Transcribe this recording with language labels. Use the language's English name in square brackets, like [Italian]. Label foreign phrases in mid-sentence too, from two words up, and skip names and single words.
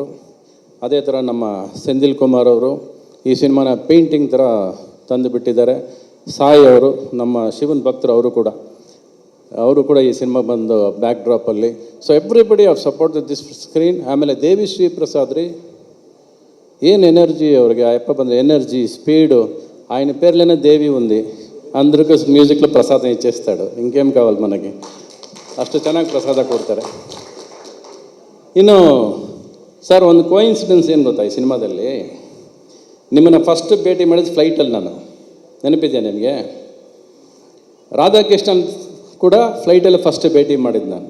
[Kannada] ಅದೇ ಥರ ನಮ್ಮ ಸೆಂದಿಲ್ ಕುಮಾರ್ ಅವರು ಈ ಸಿನಿಮಾನ ಪೇಂಟಿಂಗ್ ಥರ ತಂದು ಬಿಟ್ಟಿದ್ದಾರೆ. ಸಾಯಿ ಅವರು, ನಮ್ಮ ಶಿವನ್ ಭಕ್ತರು, ಅವರು ಕೂಡ ಈ ಸಿನಿಮಾ ಬಂದು ಬ್ಯಾಕ್ ಡ್ರಾಪಲ್ಲಿ. [English] so everybody of support this screen. [Kannada] ಆಮೇಲೆ ದೇವಿ ಶ್ರೀ ಪ್ರಸಾದ್ ರೀ, ಏನು ಎನರ್ಜಿ ಅವ್ರಿಗೆ, ಅಪ್ಪ ಬಂದರೆ ಎನರ್ಜಿ, [Telugu] స్పీడు. ఆయన పేర్లోనే దేవి ఉంది, అందరికీ మ్యూజిక్లో ప్రసాదం ఇచ్చేస్తాడు. ఇంకేం కావాలి మనకి, [Kannada] ಅಷ್ಟು ಚೆನ್ನಾಗಿ ಪ್ರಸಾದ ಕೊಡ್ತಾರೆ. ಇನ್ನು ಸರ್, ಒಂದು ಕೋಇನ್ಸಿಡೆನ್ಸ್ ಏನು ಗೊತ್ತಾ, ಈ ಸಿನಿಮಾದಲ್ಲಿ ನಿಮ್ಮನ್ನು ಫಸ್ಟ್ ಭೇಟಿ ಮಾಡಿದ ಫ್ಲೈಟಲ್ಲಿ ನಾನು, ನೆನಪಿದ್ಯಾ ನಿಮಗೆ? ರಾಧಾಕೃಷ್ಣನ್ ಕೂಡ ಫ್ಲೈಟಲ್ಲಿ ಫಸ್ಟ್ ಭೇಟಿ ಮಾಡಿದ್ದು ನಾನು.